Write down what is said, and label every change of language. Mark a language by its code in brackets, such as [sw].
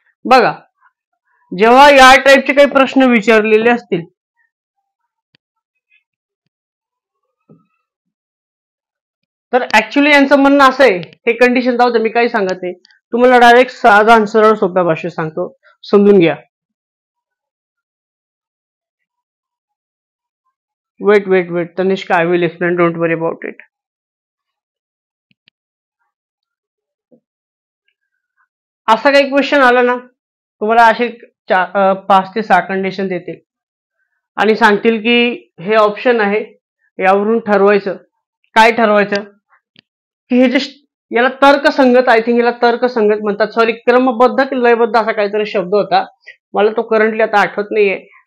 [mr] बघा, जेव्हा या टाईपचे काही प्रश्न विचारलेले असतील, तर ऍक्च्युली यांचं म्हणणं असं आहे, हे कंडिशन जाऊ दे, मी काय सांगत आहे तुम्हाला, डायरेक्ट साधा आणि सरळ सोप्या भाषेत सांगतो, समजून घ्या. [en] Wait Tanishka, I will explain, don't worry about it. [mr] असा काही क्वेश्चन आला ना, तुम्हाला असे 5 ते 6 कंडिशन देतील आणि सांगतील की हे ऑप्शन आहे, यावरून ठरवायचं. काय ठरवायचं? की हे जे याला तर्कसंगत, [en] I think [mr] याला तर्कसंगत म्हणतात, सॉरी, क्रमबद्ध की लयबद्ध असा काहीतरी शब्द होता, मला तो करंटली आता आठवत नाहीये.